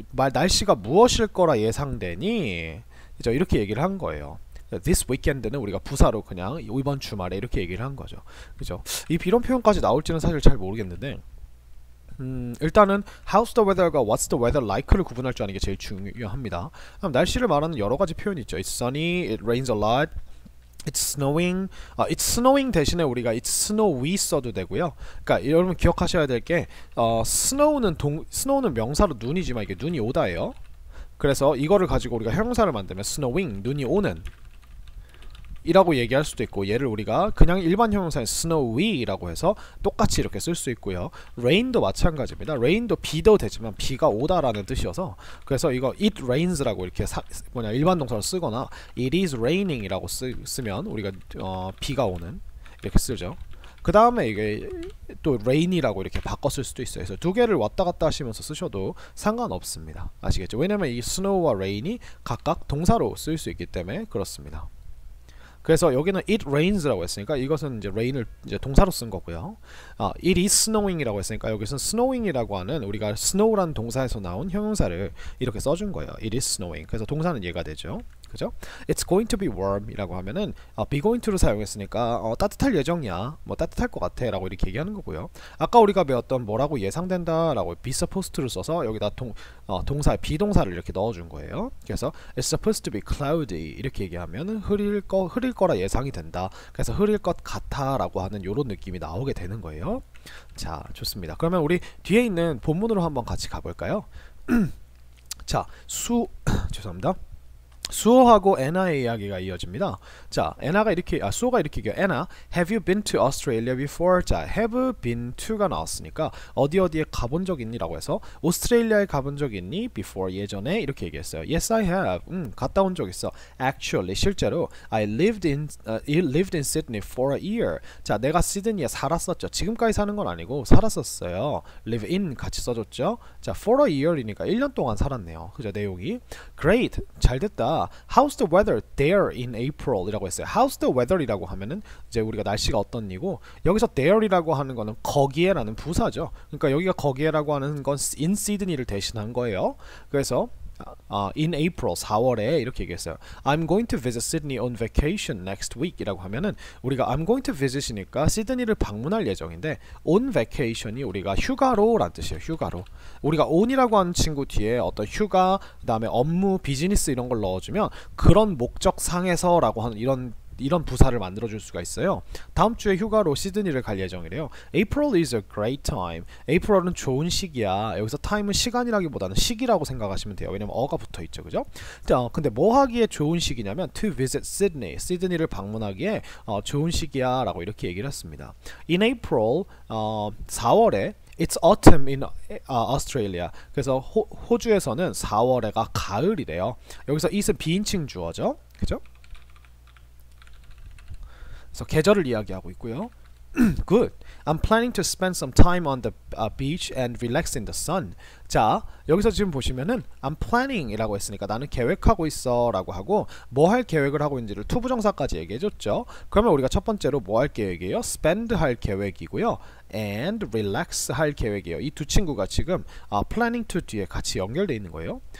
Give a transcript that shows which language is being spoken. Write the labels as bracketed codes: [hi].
[ko] 날씨가 무엇일 거라 예상되니 그죠? 이렇게 얘기를 한 거예요. [en] This weekend [ko] 는 우리가 부사로 그냥 이번 주말에 이렇게 얘기를 한 거죠. 그죠? 이런 표현까지 나올지는 사실 잘 모르겠는데 일단은 [en] how's the weather [ko] 과 [en] what's the weather like [ko] 를 구분할 줄 아는 게 제일 중요합니다. 그럼 날씨를 말하는 여러 가지 표현이 있죠. [en] It's sunny, it rains a lot, it's snowing. It's snowing [ko] 대신에 우리가 [en] it's snowy [ko] 써도 되고요. 그러니까 여러분 기억하셔야 될 게 snow는 명사로 눈이지만 이게 눈이 오다예요. 그래서 이거를 가지고 우리가 형용사를 만들면 snowing, 눈이 오는 이라고 얘기할 수도 있고 얘를 우리가 그냥 일반 형용사인 snowy라고 해서 똑같이 이렇게 쓸 수 있고요. rain도 마찬가지입니다. rain도 비도 되지만 비가 오다라는 뜻이어서 그래서 이거 [en] it rains [ko] 라고 이렇게 일반 동사로 쓰거나 [en] it is raining [ko] 이라고 쓰면 우리가 비가 오는 이렇게 쓰죠. 그 다음에 이게 또 rain이라고 이렇게 바꿔 쓸 수도 있어요. 그래서 두 개를 왔다 갔다 하시면서 쓰셔도 상관없습니다. 아시겠죠? 왜냐면 이 snow와 rain이 각각 동사로 쓰일 수 있기 때문에 그렇습니다. 그래서 여기는 [en] it rains [ko] 라고 했으니까 이것은 이제 rain을 이제 동사로 쓴 거고요. [en] it is snowing [ko] 이라고 했으니까 여기서는 snowing이라고 하는 우리가 snow라는 동사에서 나온 형용사를 이렇게 써준 거예요. [en] it is snowing. [ko] 그래서 동사는 얘가 되죠. 그죠? [en] It's going to be warm [ko] 이라고 하면은 [en] be going to [ko] 를 사용했으니까 따뜻할 예정이야. 뭐 따뜻할 것 같아 라고 이렇게 얘기하는 거고요. 아까 우리가 배웠던 뭐라고 예상된다 라고 [en] be supposed to [ko] 를 써서 여기다 동사 비동사를 이렇게 넣어준 거예요. 그래서 [en] It's supposed to be cloudy [ko] 이렇게 얘기하면 흐릴 거라 예상이 된다. 그래서 흐릴 것 같아 라고 하는 요런 느낌이 나오게 되는 거예요. 자, 좋습니다. 그러면 우리 뒤에 있는 본문으로 한번 같이 가볼까요? 자, 죄송합니다. 수호하고 애나의 이야기가 이어집니다. 자, 수호가 이렇게 얘기해요. [en] 애나, have you been to Australia before? [ko] 자, [en] have been to [ko] 가 나왔으니까 어디에 가본 적 있니? 라고 해서 오스트레일리아에 가본 적 있니? before, 예전에 이렇게 얘기했어요. [en] Yes, I have. [ko] 갔다 온 적 있어. [en] Actually, 실제로 I lived in Sydney for a year. [ko] 자, 내가 시드니에 살았었죠. 지금까지 사는 건 아니고 살았었어요. [en] live in [ko] 같이 써줬죠. 자, [en] for a year [ko] 이니까 1년 동안 살았네요. 그죠, 내용이. Great, 잘 됐다. [en] How's the weather there in April? [ko] 이라고 했어요. [en] How's the weather [ko] 이라고 하면은 이제 우리가 날씨가 어떤이고 여기서 there 이라고 하는 거는 거기에 라는 부사죠. 그러니까 여기가 거기에 라고 하는 건 [en] in Sydney [ko] 를 대신한 거예요. 그래서 [en] in April [ko] 4월에 이렇게 얘기했어요. [en] I'm going to visit Sydney on vacation next week [ko] 이라고 하면은 우리가 [en] I'm going to visit [ko] 이니까 시드니를 방문할 예정인데 [en] on vacation [ko] 이 우리가 휴가로 라는 뜻이에요. 휴가로. 우리가 on이라고 하는 친구 뒤에 어떤 휴가 그 다음에 업무 비즈니스 이런 걸 넣어주면 그런 목적상에서 라고 하는 이런 부사를 만들어줄 수가 있어요. 다음 주에 휴가로 시드니를 갈 예정이래요. [en] April is a great time. [ko] April은 좋은 시기야. 여기서 time은 시간이라기보다는 시기라고 생각하시면 돼요. 왜냐면 어가 붙어있죠. 그죠? 근데 뭐 하기에 좋은 시기냐면 [en] to visit Sydney. [ko] 시드니를 방문하기에 좋은 시기야 라고 이렇게 얘기를 했습니다. [en] In April 4월에 It's autumn in Australia. [ko] 그래서 호주에서는 4월에가 가을이래요. 여기서 it은 비인칭 주어죠. 그죠? 그래서 계절을 이야기하고 있고요. [en] Good. I'm planning to spend some time on the beach and relax in the sun. [ko] 자, 여기서 지금 보시면은 [en] I'm planning [ko] 이라고 했으니까 나는 계획하고 있어 라고 하고 뭐 할 계획을 하고 있는지를 투부정사까지 얘기해줬죠. 그러면 우리가 첫 번째로 뭐 할 계획이에요? spend 할 계획이고요. and relax 할 계획이에요. 이 두 친구가 지금 [en] planning to [ko] 뒤에 같이 연결되어 있는 거예요.